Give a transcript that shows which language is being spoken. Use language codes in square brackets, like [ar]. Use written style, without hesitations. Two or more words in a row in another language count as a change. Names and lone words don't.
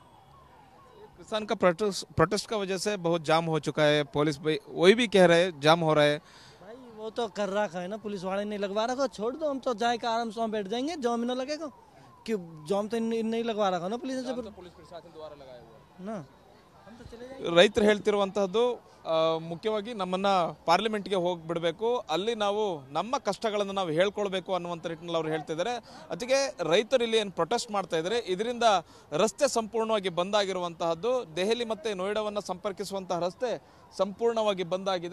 [hi] किसान का प्रोटेस्ट का वजह से बहुत जाम हो चुका है. पुलिस भाई वही भी कह रहे हैं जाम हो रहा है. भाई वो तो कर रखा है ना, पुलिस वाले नहीं लगवा रखा, छोड़ दो. हम तो जाए के आराम से बैठ जाएंगे, जाम ना लगेगा. कि जाम तो नहीं लगवा रखा ना पुलिस से, पुलिस प्रशासन द्वारा लगाया हुआ ना. हम तो चले जाएंगे. [kn] ರೈತರು ಹೇಳ್ತಿರುವಂತಹದ್ದು ಮುಖ್ಯವಾಗಿ ನಮ್ಮನ್ನ ಪಾರ್ಲಿಮೆಂಟ್ಗೆ ಹೋಗಿ ಬಿಡಬೇಕು, ಅಲ್ಲಿ ನಾವು ನಮ್ಮ ಕಷ್ಟಗಳನ್ನು ನಾವು ಹೇಳ್ಕೊಳ್ಬೇಕು ಅನ್ನುವಂಥ ನಿಟ್ಟಿನಲ್ಲಿ ಅವರು ಹೇಳ್ತಿದ್ದಾರೆ. ಅದಕ್ಕೆ ರೈತರು ಇಲ್ಲಿ ಏನು ಪ್ರೊಟೆಸ್ಟ್ ಮಾಡ್ತಾ ಇದ್ದಾರೆ, ಇದರಿಂದ ರಸ್ತೆ ಸಂಪೂರ್ಣವಾಗಿ ಬಂದಾಗಿರುವಂತಹದ್ದು. ದೆಹಲಿ ಮತ್ತು ನೋಯ್ಡಾವನ್ನು ಸಂಪರ್ಕಿಸುವಂತಹ ರಸ್ತೆ ಸಂಪೂರ್ಣವಾಗಿ ಬಂದಾಗಿದೆ.